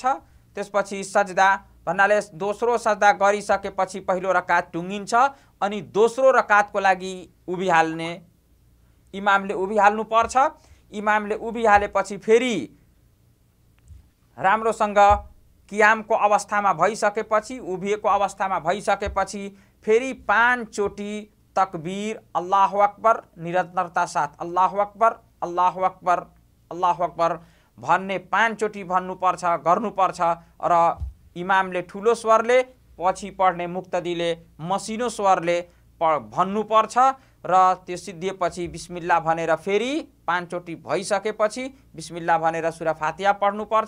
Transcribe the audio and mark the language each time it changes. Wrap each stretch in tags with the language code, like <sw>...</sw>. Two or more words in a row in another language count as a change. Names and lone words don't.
<ne>त्यसपछि सजदा भन्नाले दोस्रो सजदा गरिसकेपछि पहिलो रकात टुङ्गिन्छ अनि दोस्रो रकातको लागि उभिहाल्ने इमामले उभिहाल्नुपर्छ। इमामले उभिहालेपछि फेरि राम्रोसँग कियामको अवस्थामा भइसकेपछि, उभिएको अवस्थामा भइसकेपछि फेरि 5 चोटि तकबीर</ne> <ar>الله أكبر</ar> <ne>निरन्तरता साथ</ne> <ar>الله أكبر الله أكبر الله أكبر</ar> <ne>भन्ने 5 चोटि भन्नुपर्छ, गर्नुपर्छ। र इमामले ठुलो स्वरले, पछि पढ्ने मुक्तदीले मसिनो स्वरले भन्नुपर्छ। र त्यो सिद्धिएपछि बिस्मिल्लाह भनेर फेरि 5 चोटि भइसकेपछि बिस्मिल्लाह भनेर सुरा फातिहा पढ्नुपर्छ।</ne>